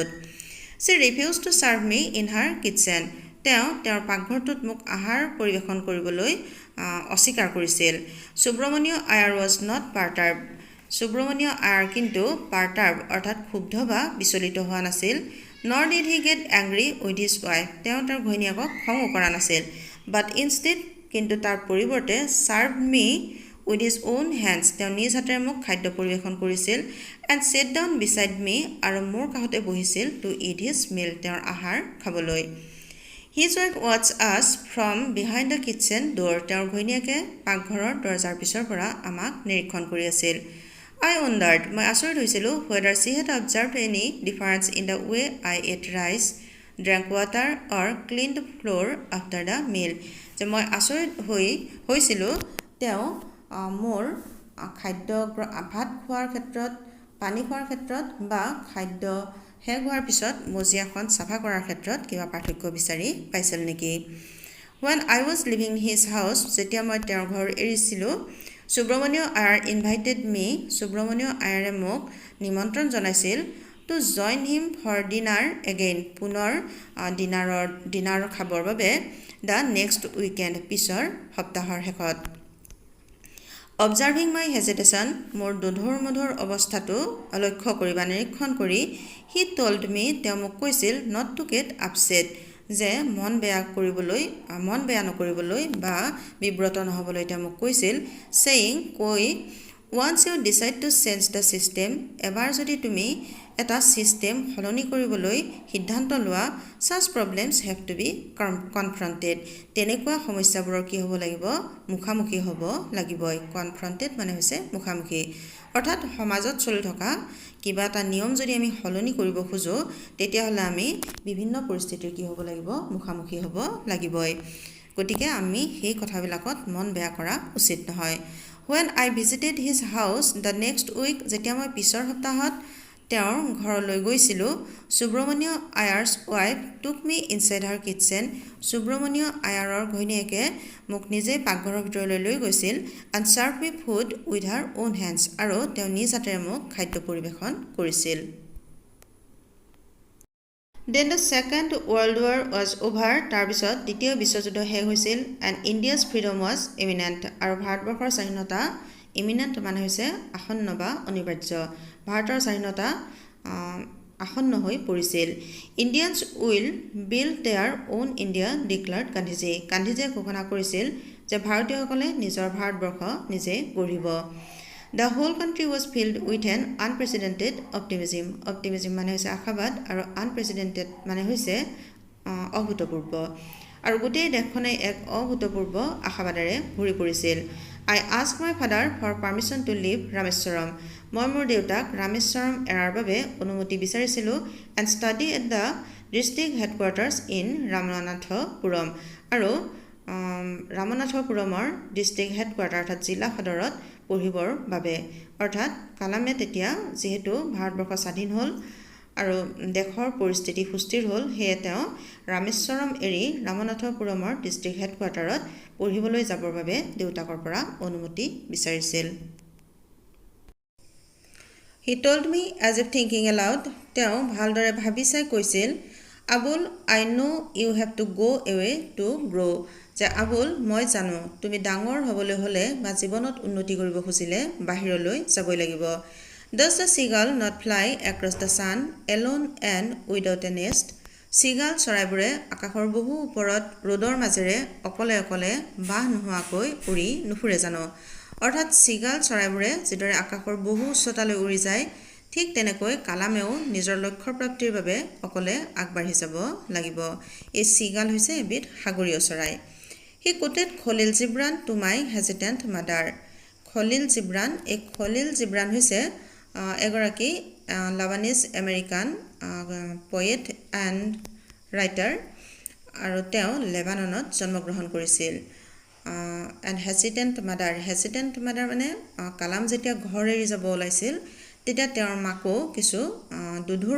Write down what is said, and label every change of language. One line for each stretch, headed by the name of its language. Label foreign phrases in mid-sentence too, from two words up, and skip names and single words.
English: She refused to serve me in her kitchen,
Assamese: তেওঁৰ পাকঘৰটোত মোক আহাৰ পৰিৱেশন কৰিবলৈ অস্বীকাৰ কৰিছিল।
English: সুব্ৰমণিয় আয়াৰ was not perturbed,
Assamese: সুব্ৰমণিয় আয়াৰ কিন্তু perturbed অৰ্থাৎ ক্ষুব্ধ বা বিচলিত হোৱা নাছিল।
English: nor did he get angry with his wife,
Assamese: তেওঁ তেওঁৰ ঘৈণীয়েকক খঙো কৰা নাছিল।
English: but instead,
Assamese: কিন্তু তাৰ পৰিৱৰ্তে
English: served me with his own hands,
Assamese: তেওঁ নিজ হাতেৰে মোক খাদ্য পৰিৱেশন কৰিছিল।
English: and sat down beside me,
Assamese: আৰু মোৰ কাষতে বহিছিল
English: to eat his meal,
Assamese: তেওঁৰ আহাৰ খাবলৈ।
English: His wife watched us from behind the kitchen door,
Assamese: তেওঁৰ ঘৈণীয়েকে পাকঘৰৰ দৰজাৰ পিছৰ পৰা আমাক নিৰীক্ষণ কৰি আছিল।
English: I wondered,
Assamese: মই আচৰিত হৈছিলোঁ
English: whether she had observed any difference in the way I ate rice, drank water or cleaned the floor after the meal,
Assamese: যে মই আচৰিত হৈছিলোঁ তেওঁ মোৰ খাদ্য ভাত খোৱাৰ ক্ষেত্ৰত পানী খোৱাৰ ক্ষেত্ৰত বা খাদ্য শেষ হোৱাৰ পিছত মজিয়াখন চাফা কৰাৰ ক্ষেত্ৰত কিবা পাৰ্থক্য বিচাৰি পাইছিল নেকি?
English: When I was leaving his house,
Assamese: যেতিয়া মই তেওঁৰ ঘৰ এৰিছিলোঁ, সুব্ৰমণিয় আয়াৰ
English: invited me,
Assamese: সুব্ৰমণিয় আয়াৰে মোক নিমন্ত্ৰণ জনাইছিল
English: to join him for dinner again,
Assamese: পুনৰ ডিনাৰ খাবৰ বাবে
English: the next weekend,
Assamese: পিছৰ সপ্তাহৰ শেষত।
English: Observing my hesitation,
Assamese: মোৰ দুধুৰ-মধুৰ অৱস্থাটো লক্ষ্য কৰি বা নিৰীক্ষণ কৰি,
English: he told me,
Assamese: তেওঁ মোক কৈছিল
English: not to get upset,
Assamese: যে মন বেয়া নকৰিবলৈ বা বিব্ৰত নহবলৈ তেওঁ মোক কৈছিল,
English: saying, কৈ, once you decide to change the system,
Assamese: এবাৰ যদি তুমি এটা চিষ্টেম সলনি কৰিবলৈ সিদ্ধান্ত লোৱা,
English: such problems have to be confronted,
Assamese: তেনেকুৱা সমস্যাবোৰৰ কি হ'ব লাগিব? মুখামুখি হ'ব লাগিবই। confronted মানে হৈছে মুখামুখি। অৰ্থাৎ সমাজত চলি থকা কিবা এটা নিয়ম যদি আমি সলনি কৰিব খোজো, তেতিয়াহ'লে আমি বিভিন্ন পৰিস্থিতিৰ কি হ'ব লাগিব? মুখামুখি হ'ব লাগিবই। গতিকে আমি সেই কথাবিলাকত মন বেয়া কৰা উচিত নহয়।
English: When I visited his house the next week,
Assamese: যেতিয়া মই পিছৰ সপ্তাহত তেওঁৰ ঘৰলৈ গৈছিলোঁ, সুব্ৰমণিয় আয়াৰ্ছ
English: wife took me inside her kitchen,
Assamese: সুব্ৰমণিয় আয়াৰৰ ঘৈণীয়েকে মোক নিজে পাকঘৰৰ ভিতৰলৈ লৈ গৈছিল,
English: and served me food with her own hands,
Assamese: আৰু তেওঁ নিজ হাতেৰে মোক খাদ্য পৰিৱেশন কৰিছিল।
English: Then the Second World War was over,
Assamese: তাৰপিছত দ্বিতীয় বিশ্বযুদ্ধ শেষ হৈছিল,
English: and India's freedom was imminent,
Assamese: আৰু ভাৰতবৰ্ষৰ স্বাধীনতা imminent মানে হৈছে আসন্ন বা অনিবাৰ্য। ভাৰতৰ স্বাধীনতা আসন্ন হৈ পৰিছিল।
English: Indians will build their own India, declared গান্ধীজী।
Assamese: গান্ধীজীয়ে ঘোষণা কৰিছিল যে ভাৰতীয়সকলে নিজৰ ভাৰতবৰ্ষ নিজে গঢ়িব।
English: The whole country was filled with an unprecedented optimism.
Assamese: Optimism মানে হৈছে আশাবাদ, আৰু unprecedented মানে হৈছে অভূতপূৰ্ব। আৰু গোটেই দেশখনে এক অভূতপূৰ্ব আশাবাদেৰে ভৰি পৰিছিল।
English: I asked my father for permission to leave Rameswaram.
Assamese: মই মোৰ দেউতাক ৰামেশ্বৰম এৰাৰ বাবে অনুমতি বিচাৰিছিলোঁ,
English: and study at the district headquarters in ৰামনাথপুৰম,
Assamese: আৰু ৰামনাথপুৰমৰ
English: district headquarters
Assamese: অৰ্থাৎ জিলা সদৰত পঢ়িবৰ বাবে। অৰ্থাৎ কালামে তেতিয়া যিহেতু ভাৰতবৰ্ষ স্বাধীন হ'ল আৰু দেশৰ পৰিস্থিতি সুস্থিৰ হ'ল, সেয়ে তেওঁ ৰামেশ্বৰম এৰি ৰামনাথপুৰমৰ ডিষ্ট্ৰিক্ট হেডকোৱাৰ্টাৰত পঢ়িবলৈ যাবৰ বাবে দেউতাকৰ পৰা অনুমতি বিচাৰিছিল।
English: He told me as if thinking aloud,
Assamese: তেওঁ ভালদৰে ভাবি চাই কৈছিল, আবুল,
English: I know you have to go away to grow,
Assamese: যে আবুল, মই জানো তুমি ডাঙৰ হ'বলৈ হ'লে বা জীৱনত উন্নতি কৰিব খুজিলে বাহিৰলৈ যাবই লাগিব।
English: Does the seagull not fly across the sun alone and without a nest?
Assamese: seagull চৰাইবোৰে আকাশৰ বহু ওপৰত ৰ'দৰ মাজেৰে অকলে অকলে বাহ নোহোৱাকৈ উৰি নুফুৰে জানো? অৰ্থাৎ seagull চৰাইবোৰে যিদৰে আকাশৰ বহু উচ্চতালৈ উৰি যায়, ঠিক তেনেকৈ কালামেও নিজৰ লক্ষ্য প্ৰাপ্তিৰ বাবে অকলে আগবাঢ়ি যাব লাগিব। এই seagull হৈছে এবিধ সাগৰীয় চৰাই।
English: He quoted Khalil Gibran to my hesitant mother.
Assamese: Khalil Gibran, এই Khalil Gibran হৈছে এগৰাকী
English: Lebanese American poet and writer,
Assamese: আৰু তেওঁ লেবাননত জন্মগ্ৰহণ কৰিছিল।
English: and hesitant mother
Assamese: মানে কালাম যেতিয়া ঘৰ এৰি যাব ওলাইছিল, তেতিয়া তেওঁৰ মাকো কিছু দুধুৰ